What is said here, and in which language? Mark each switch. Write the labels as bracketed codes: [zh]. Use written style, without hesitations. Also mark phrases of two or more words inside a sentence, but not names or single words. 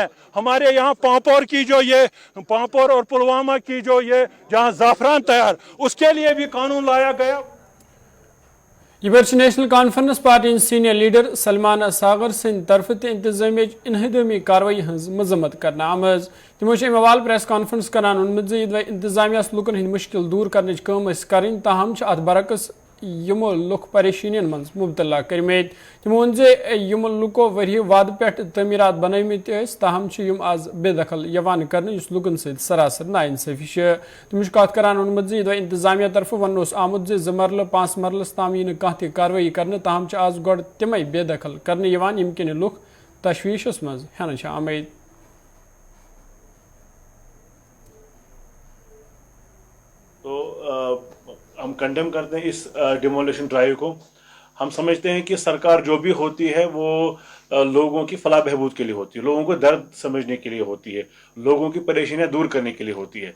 [ur] ہمارے یہاں پانپور کی جو یہ پانپور اور پلوامہ کی جو یہ جہاں زعفران تیار، اس کے لیے بھی قانون لایا گیا. [ks] ये नेशनल कॉन्फ्रेंस पार्टी [en] senior leader [ks] सलमान सागर सिंह तरफ इंतजामिया इनहदमी कार्रवाई हज मजम्मत करना आमज। तमो अवाल [en] press conference [ks] करान वोनमुत इंतजामिया लुकन हंद मुश्किल दूर करने कम करें, ताहम अत बरकस यमो लुक परेशानियन मज मुबतला करमेत। तमो वोन यम लुको वरी वाद पे तमीरात बनमित, ताहम यम आज बेदखल यवान करने लुकन सरासर नाइंसाफी। तमो कत करान वोनमुत इंतजामिया तरफ वन आमुत 2 मरल 5 मरलस ताम यी कह कार्रवाई करने, ताहम आज गोड़ तमै बेदखल करने यवान यम किन लुक तशवीशस मज हेन आमद। [ur] تو ہم کنڈیم کرتے ہیں اس [en] demolition drive [ur] کو. ہم سمجھتے ہیں کہ سرکار جو بھی ہوتی ہے وہ لوگوں کی فلاح بہبود کے لیے ہوتی ہے، لوگوں کو درد سمجھنے کے لیے ہوتی ہے، لوگوں کی پریشانیاں دور کرنے کے لیے ہوتی ہے.